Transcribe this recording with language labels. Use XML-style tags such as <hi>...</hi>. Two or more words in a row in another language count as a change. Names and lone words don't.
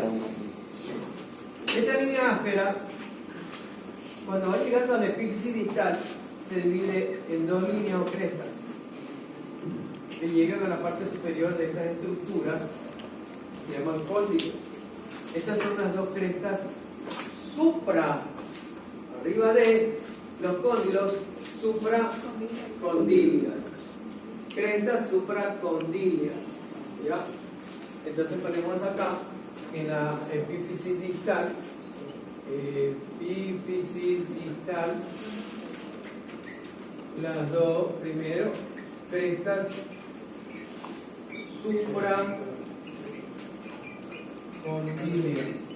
<es>Esta línea áspera, cuando va llegando a la epífisis distal, se divide en dos líneas o crestas que llegan a la parte superior de estas estructuras, se llaman cóndilos. Estas son las dos crestas arriba de los cóndilos, supracondilias. Crestas supracondilias. ¿Ya? Entonces ponemos acá en la epífisis distal, las dos primero crestas supracondilias.</es>